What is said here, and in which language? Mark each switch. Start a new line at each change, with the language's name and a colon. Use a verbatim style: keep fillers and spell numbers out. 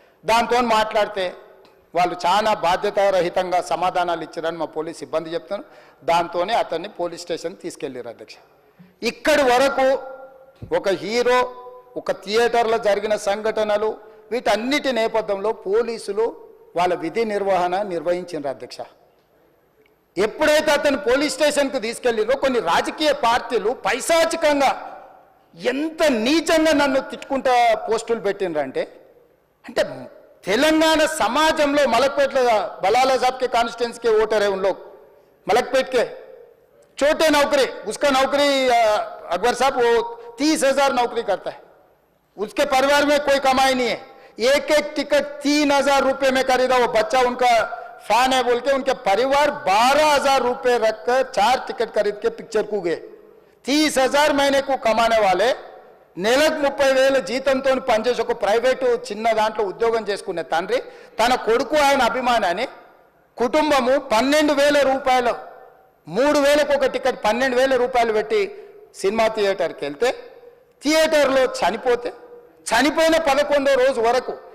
Telugu: దాంతో మాట్లాడితే వాళ్ళు చాలా బాధ్యతారహితంగా సమాధానాలు ఇచ్చారని మా పోలీస్ సిబ్బంది చెప్తాను. దాంతోనే అతన్ని పోలీస్ స్టేషన్ తీసుకెళ్ళారు అధ్యక్ష. ఇక్కడి వరకు ఒక హీరో, ఒక థియేటర్లో జరిగిన సంఘటనలు, వీటన్నిటి నేపథ్యంలో పోలీసులు వాళ్ళ విధి నిర్వహణ నిర్వహించారు అధ్యక్ష. ఎప్పుడైతే అతను పోలీస్ స్టేషన్కు తీసుకెళ్ళిరో కొన్ని రాజకీయ పార్టీలు పైశాచికంగా ఎంత నీచంగా నన్ను తిట్టుకుంటా పోస్టులు పెట్టినరంటే, అంటే తెలంగాణ సమాజంలో మలక్పేట్ల బలాలా
Hindi: సాబ్కే కాన్స్టిట్యున్సీకే ఓటర్ है उन लोग, मलकपेट के छोटे नौकरी, उसका नौकरी अकबर साहब वो तीस हजार नौकरी करता है, उसके परिवार में कोई कमाई नहीं है, एक एक टिकट तीन हजार रुपये में खरीदा, वो बच्चा उनका फैन है बोल के उनके परिवार बारह हजार रुपये रखकर चार टिकट खरीद के पिक्चर को गए. तीस हजार महीने को कमाने वाले
Telugu: నెలకు ముప్పై వేల జీతంతో పనిచేసి ఒక ప్రైవేటు చిన్న దాంట్లో ఉద్యోగం చేసుకునే తండ్రి తన కొడుకు ఆయన అభిమానాన్ని కుటుంబము పన్నెండు వేల రూపాయలు మూడు వేలకు ఒక టికెట్ పన్నెండు వేల రూపాయలు పెట్టి సినిమా థియేటర్కి వెళ్తే థియేటర్లో చనిపోతే చనిపోయిన పదకొండో రోజు వరకు